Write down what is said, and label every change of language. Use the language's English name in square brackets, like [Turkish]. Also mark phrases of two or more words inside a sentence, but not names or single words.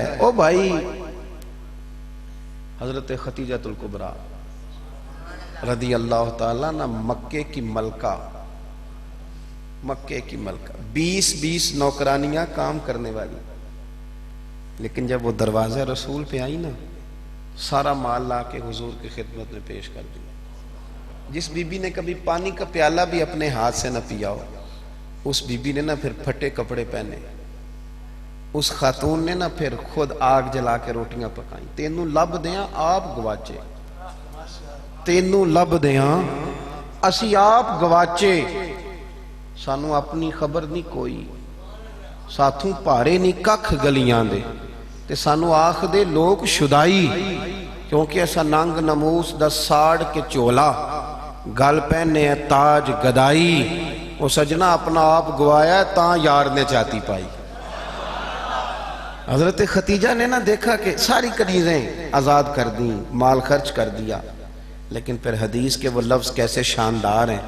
[Urdu] او بھائی حضرت خدیجہ الکبریٰ [Arabic] رضی اللہ تعالیٰ عنہ [Urdu] مکے کی ملکہ، 20 نوکرانیاں کام کرنے والی، لیکن جب وہ دروازہ رسول پہ آئی نا سارا مال لا کے حضور کی خدمت میں پیش کر دیا۔ جس بی بی نے کبھی پانی کا پیالہ بھی اپنے ہاتھ سے نہ پیا ہو، اس بی بی نے نہ پھر پھٹے کپڑے پہنے، اس خاتون نے نہ پھر خود آگ جلا کے روٹیاں پکائیں۔ [Punjabi] تینوں لب دیاں آپ گواچے، تینوں لب دیاں اسی آپ گواچے، سانو اپنی خبر نہیں کوئی، ساتھوں پارے نہیں ککھ گلیاں دے، تے سانو آخ دے لوگ شدائی، کیونکہ ایسا ننگ نموس دا ساڑ کے چولا، گل پہنے ہے تاج گدائی، وہ سجنا اپنا آپ گوایا ہے تاں یار نے چاہتی پائی۔ [Urdu] حضرت ختیجہ نے نہ دیکھا کہ ساری کنیزیں آزاد کر دیں، مال خرچ کر دیا، لیکن پھر حدیث کے وہ لفظ کیسے شاندار ہیں۔